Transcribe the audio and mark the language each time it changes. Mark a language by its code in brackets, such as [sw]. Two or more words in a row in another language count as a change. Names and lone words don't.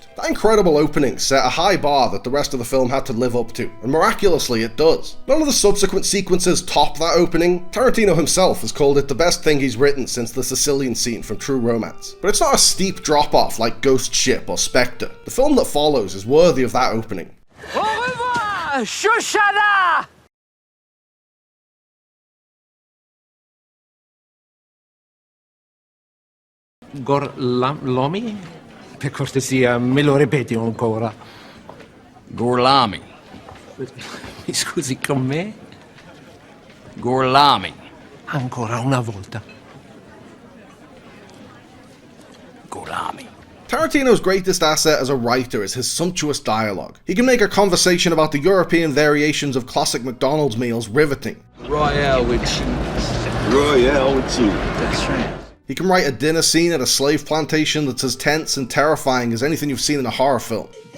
[en] That incredible opening set a high bar that the rest of the film had to live up to, and miraculously it does. None of the subsequent sequences top that opening. Tarantino himself has called it the best thing he's written since the Sicilian scene from True Romance. But it's not a steep drop-off like Ghost Ship or Spectre. The film that follows is worthy of that opening. [fr] Au revoir, Shoshana! [it] Gorlami? Per cortesia, me lo ripeti ancora? Gorlami. Mi scusi, con me? Gorlami. Ancora una volta. Gorlami. [en] Tarantino's greatest asset as a writer is his sumptuous dialogue. He can make a conversation about the European variations of classic McDonald's meals riveting. Royale with cheese. Royale with cheese. That's right. He can write a dinner scene at a slave plantation that's as tense and terrifying as anything you've seen in a horror film.